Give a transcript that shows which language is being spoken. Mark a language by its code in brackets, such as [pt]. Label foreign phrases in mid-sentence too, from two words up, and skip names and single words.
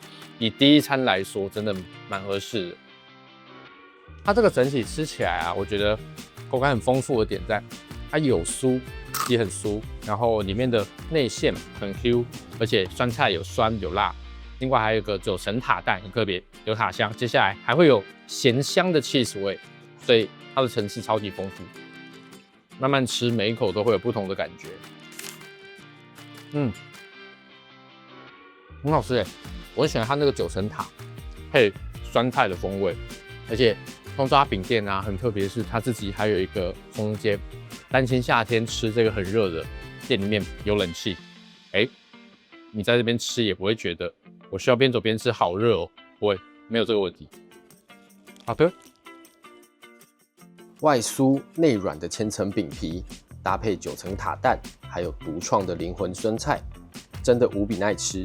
[zh] 以第一餐來說，真的蠻合適的。它這個整體吃起來啊，我覺得口感很豐富的點在，它有酥也很酥，然後裡面的內餡很 Q， 而且酸菜有酸有辣，另外還有一個9層塔蛋很特別，有塔香，接下來還會有鹹香的 cheese 味，所以它的層次超級豐富。慢慢吃，每一口都會有不同的感覺。很好吃欸，我很喜歡它那個9層塔配酸菜的風味，而且蔥抓餅店啊，很特別是它自己還有一個空間，擔心夏天吃這個很熱的，店裡面有冷氣，你在這邊吃也不會覺得我需要邊走邊吃好熱哦，不會，沒有這個問題。好的。外酥內軟的千層餅皮，搭配9層塔蛋，還有獨創的靈魂酸菜，真的無比耐吃。